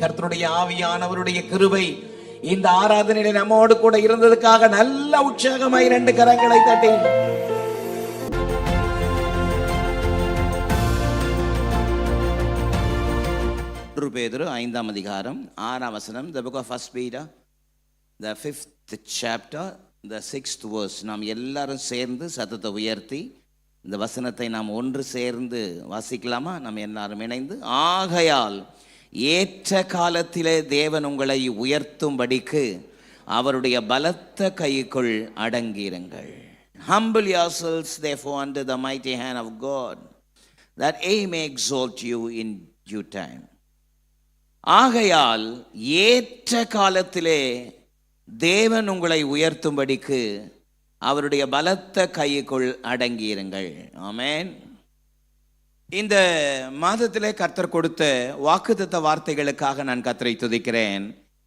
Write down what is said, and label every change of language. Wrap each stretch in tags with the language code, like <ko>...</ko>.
<ta>கர்த்தருடைய ஆவியானவருடைய கிருபை இந்த ஆராதனையில நம்மோடு கூட இருந்ததுக்காக நல்ல உற்சாகமாய் 2 கரங்களை தட்டி பேதுரு 5ஆம் அதிகாரம் 6ஆம் வசனம்.</ta> <en>The book of 1 Peter, the 5th chapter, the 6th verse.</en> <ta>நாம் எல்லாரும் சேர்ந்து சத்தத்தை உயர்த்தி இந்த வசனத்தை நாம் ஒன்று சேர்ந்து வாசிக்கலாமா? நாம் எல்லாரும் இணைந்து. ஆகையால் ஏற்ற காலத்திலே தேவன் உங்களை உயர்த்தும்படிக்கு அவருடைய பலத்த கைக்குள் அடங்கியிருங்கள்.</ta> <en>Humble yourselves therefore under the mighty hand of God, that he may exalt you in due time.</en> <ta>ஆகையால் ஏற்ற காலத்திலே தேவன் உங்களை உயர்த்தும்படிக்கு அவருடைய பலத்த கைக்குள் அடங்கியிருங்கள். ஆமென். இந்த மாதத்திலே கர்த்தர் கொடுத்த வாக்குத்தத்த வார்த்தைகளுக்காக நான் கர்த்தரை துதிக்கிறேன்.</ta>